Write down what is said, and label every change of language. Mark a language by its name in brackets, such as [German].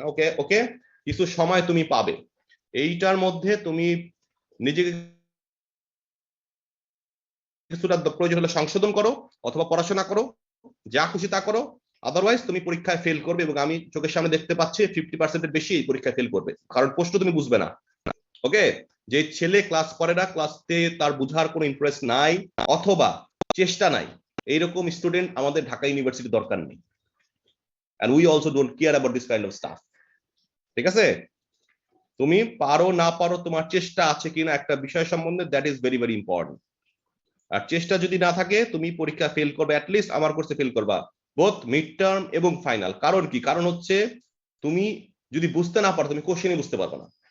[Bangla] ওকে ওকে, কিছু সময় তুমি পাবে, এইটার মধ্যে তুমি নিজেকে কিছুটা প্রয়োজন হলে সংশোধন করো অথবা পড়াশোনা করো, যা খুশি তা করো, আদারওয়াইজ তুমি পরীক্ষায় ফেল করবে, এবং আমি চোখের সামনে দেখতে পাচ্ছি 50%-এর বেশি এই পরীক্ষায় ফেল করবে, কারণ প্রশ্ন তুমি বুঝবে না। ওকে, যে ছেলে ক্লাস করে না, ক্লাসে তার বুঝার কোনো ইন্টারেস্ট নাই অথবা চেষ্টা নাই, এইরকম স্টুডেন্ট আমাদের ঢাকা ইউনিভার্সিটি দরকার নেই। [English] and we also don't care about this kind of stuff. [Bangla] ঠিক আছে, তুমি পারো না পারো, তোমার চেষ্টা আছে কিনা একটা বিষয় সম্বন্ধে, [English] That is very very important. [Bangla] আর চেষ্টা যদি না থাকে, তুমি পরীক্ষা ফেল করবে, অ্যাটলিস্ট আমার কোর্সে ফেল করবা, বোথ মিড টার্ম এবং ফাইনাল। কারণ কি? কারণ হচ্ছে তুমি যদি বুঝতে না পারো, তুমি কোশ্চেনই বুঝতে পারবে না।